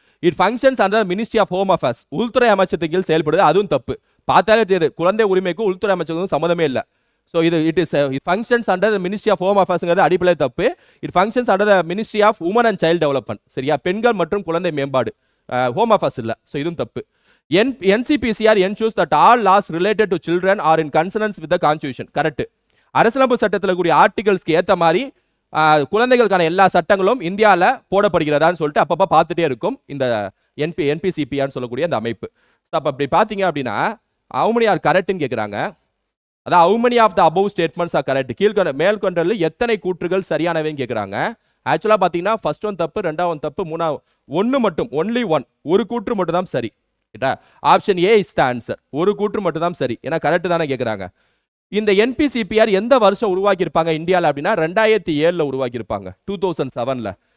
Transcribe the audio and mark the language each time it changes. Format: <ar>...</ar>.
<en>it functions under ministry of home affairs,</en> <ta>உள்துறை அமைச்சத்தின் கீழ் செயல்படுது. அதுவும் தப்பு. பார்த்தாலே தெரியுது குழந்தை உரிமைக்கும் உள்துறை அமைச்சருக்கும் சம்மந்தமே இல்லை.</ta> <en>so it functions under ministry of home அஃபேர்ஸ்ங்கிறது</en> <ta>அடிப்படையில் தப்பு.</ta> <en>It functions under ministry of woman and child development.</en> <ta>சரியா? பெண்கள் மற்றும் குழந்தை மேம்பாடு, ஹோம் அஃபேர்ஸ் இல்ல. ஸோ இதுவும் தப்பு.</ta> <en>NCPCR ensures that all laws related to children are in consonance with the constitution.</en> <ta>Correct. அரசியலமைப்பு சட்டத்தில் கூடிய ஆர்டிகல்ஸ்க்கு ஏற்ற மாதிரி குழந்தைகளுக்கான எல்லா சட்டங்களும் இந்தியாவில் போடப்படுகிறதான்னு சொல்லிட்டு அப்பப்போ பார்த்துட்டே இருக்கும் இந்த NPCPR சொல்லக்கூடிய அந்த அமைப்பு. அப்போ அப்படி பார்த்தீங்க அப்படின்னா</ta> <en>how many are correct</en> <ta>ன்னு கேட்குறாங்க.</ta> <en>அதான் how many of the above statements are correct?</en> <ta>மேல்கொண்டதில் எத்தனை கூற்றுகள் சரியானவைன்னு கேட்குறாங்க. ஆக்சுவலாக பார்த்தீங்கன்னா ஃபர்ஸ்ட் ஒன் தப்பு, ரெண்டாவது தப்பு, மூணாவது ஒன்று மட்டும்,</ta> <en>only one,</en> <ta>ஒரு கூற்று மட்டும் தான் சரி.</ta> <en>Option A is the answer.</en> <ta>ஒரு கூற்று மட்டும் தான் சரி. ஏன்னா கரெக்ட் தானே கேட்குறாங்க. இந்த NPCPR எந்த வருஷம் உருவாக்கி இருப்பாங்க இந்தியாவில் அப்படின்னா 2007ல் உருவாக்கி இருப்பாங்க. 2007ல்.</ta>